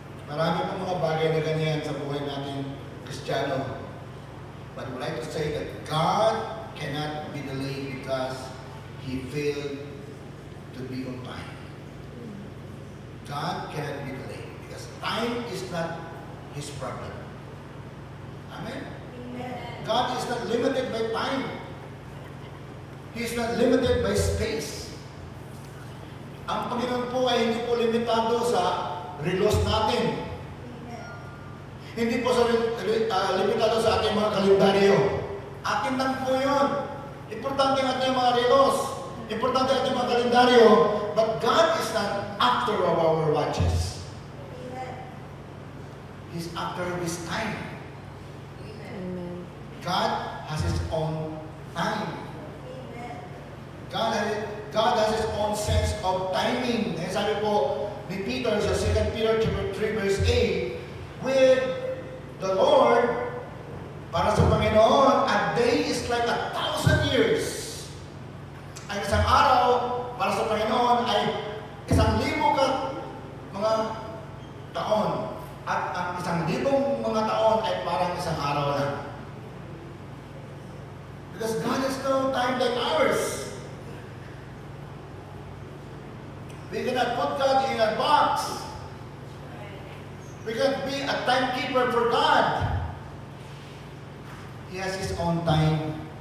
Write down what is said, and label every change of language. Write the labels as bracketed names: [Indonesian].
[Filipino] Marami pong mga bagay na ganyan sa buhay natin, Kristiyano. [English] But I would like to say that God cannot be delayed because He failed to be on time. God cannot be delayed because time is not His problem. Amen? Amen. God is not limited by time. He is not limited by space. [Filipino] Ang Panginoon po ay hindi po limitado sa relos natin. [English] Amen. [Filipino] Hindi po sa limitado sa ating mga kalendaryo. Atin lang po yun. Importante ang ating mga relos. Importante ang ating mga kalendaryo. [English] But God is not after of our watches. Amen. He's after His time. Amen. God has His own time. Amen. God has His own sense of timing. [Filipino] Eh, sabi po ni Peter sa 2 Peter 3 verse 8, [English] with the Lord, [Filipino] para sa Panginoon, [English] a day is like 1,000 years. [Filipino] Ang isang araw, para sa Panginoon, ay 1,000 mga taon. At ang 1,000 mga taon ay parang isang araw lang. [English] Because God has no time like ours. We cannot put God in a box. We cannot be a timekeeper for God. He has His own time,